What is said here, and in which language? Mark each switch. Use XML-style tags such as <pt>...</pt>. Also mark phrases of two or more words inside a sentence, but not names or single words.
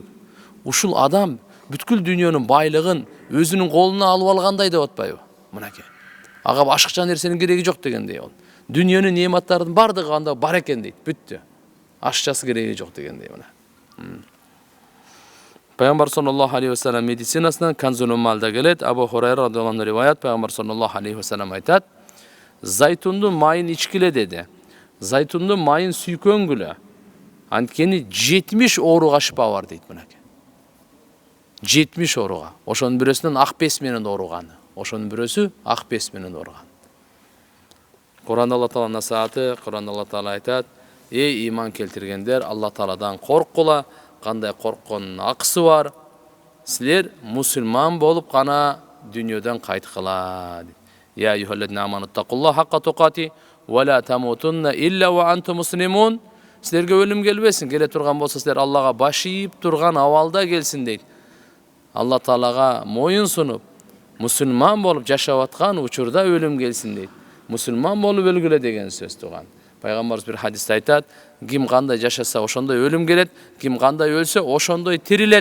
<ky>Ушул адам бүткүл дүйнөнүн байлыгын өзүнүн колуна алып алгандай деп атпайбы? Мынакей. Ага башкача нерсенин кереги жок дегендей ол. Дүйнөнүн нематтарынын бардыгы анда бар экен дейт, бүттү. Ашчасы кереги жок дегендей мына. Пайгамбар</ky> <ar>صلى الله عليه وسلم</ar> <ky>медицинасынан Канзул Уммалда келет. Абу Хурайра</ky> <ar>رضي الله عنه</ar> <ky>риваят, Пайгамбар</ky> <ar>صلى الله عليه وسلم</ar> <ky>айтат: "Зайтундун майын ичкиле" деди. Зайтундун майын сүйкөнгүлө. Анткени 70 ооруга шифа бар дейт мынакей. 70 ооруга. Ошонун бирөөсүнөн ак бес менен ооруганы. Ошонун бирөөсү ак бес менен ооруган. Куранда Алла Таала насааты, Куранда Алла Таала айтат: "Эй иман келтиргендер, Алла Тааладан корккула, кандай корккондун акысы бар. Силер мусулман болуп гана дүйнөдөн кайткыла."</ky> <ar>يا أيها الذين آمنوا اتقوا الله حق تقاته ولا تموتن إلا وأنتم مسلمون.</ar> <ky>Силерге өлүм келбесин, келе турган болсо силер Аллага баш ийип турган абалда келсин дейт. Алла Таалага моюн сунуп, мусулман болуп жашап аткан учурда өлүм келсин дейт. Мусулман болуп өлгүлө деген сөз туган. Пайгамбарыбыз бир хадисте айтат: "Ким кандай жашаса, ошондой өлүм келет, ким кандай өлсө, ошондой тирилет."</ky>